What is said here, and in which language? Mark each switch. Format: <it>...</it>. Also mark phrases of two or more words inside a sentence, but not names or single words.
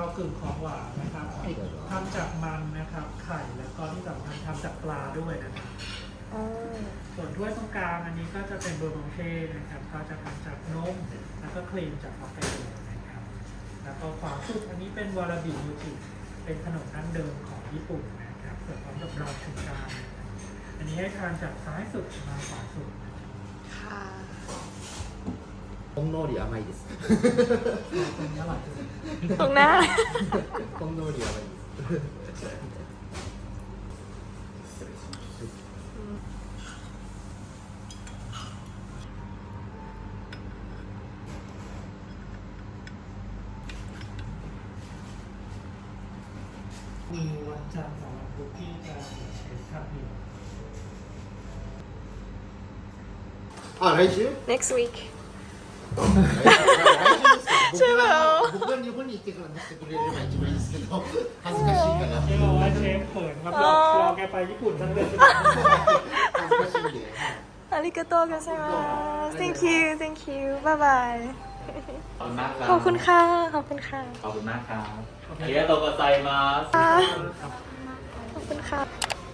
<th>กึ่งของหวานนะครับทำจากมันนะครับไข่แล้วก็ที่สำคัญทำจากปลาด้วยนะครับ ส่วนถ้วยตรงกลางอันนี้ก็จะเป็นเบอร์บองเช่นะครับก็จะทำจากนมแล้วก็ครีมจากฮอกไกโดนะครับแล้วก็ขวาสุดอันนี้เป็นวาราบิมูจิเป็นขนมดั้งเดิมของญี่ปุ่นนะครับเสิร์ฟพร้อมกับรอยชูการนะครับอันนี้ให้ทานจากซ้ายสุดมาขวาสุดนะครับ ค่ะ</th> <ja>ほんのり甘いです。</ja> <th>ตรงนี้อร่อยที่สุด ตรงหน้า</th> <ja>ほんのり甘いです。</ja> <th>มีวันจันทร์ของวันพุธที่จะเชฟทำอยู่</th> <ja>来週？</ja> <en>next week</en> <ja>来週ですか？</ja> <th>ใช่แล้ว</th> <ja>僕が日本に行ってから出してくれれば一番いいですけど、恥ずかしいから。</ja> <th>เชฟบอกว่าเชฟเขินครับรอแกไปญี่ปุ่นทั้งเดือน</th> <ja>恥ずかしいんで。ありがとうございます</ja> <en>thank you thank you bye bye</en> <th>ขอบคุณมากครับ ขอบคุณค่ะ ขอบคุณค่ะ ขอบคุณมากครับ</th> <ja>ありがとうございます</ja> <th>ขอบคุณค่ะ</th>